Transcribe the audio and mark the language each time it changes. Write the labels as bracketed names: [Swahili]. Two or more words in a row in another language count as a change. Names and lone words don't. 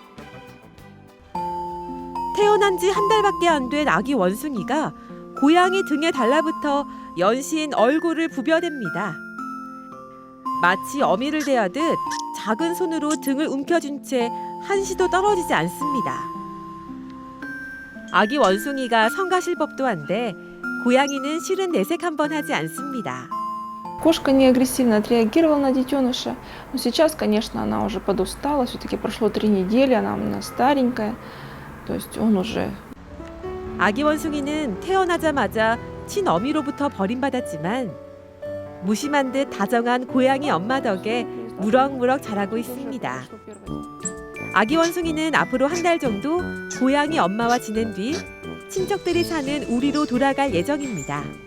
[Korean] 태어난 지 한 달밖에 안 된 아기 원숭이가 고양이 등에 달라붙어 연신 얼굴을 부벼댑니다. 마치 어미를 대하듯 작은 손으로 등을 움켜쥔 채 한시도 떨어지지 않습니다. 아기 원숭이가 성가실 법도 한데 고양이는 실은 내색 한번 하지 않습니다. [Russian] Кошка не агрессивно отреагировала на детеныша, но сейчас, конечно, она уже подустала, все-таки прошло 3 недели, она старенькая, то есть он уже... [Korean] 아기 원숭이는 태어나자마자 친어미로부터 버림받았지만 무심한 듯 다정한 고양이 엄마 덕에 무럭무럭 자라고 있습니다. 아기 원숭이는 앞으로 한 달 정도 고양이 엄마와 지낸 뒤 친척들이 사는 우리로 돌아갈 예정입니다.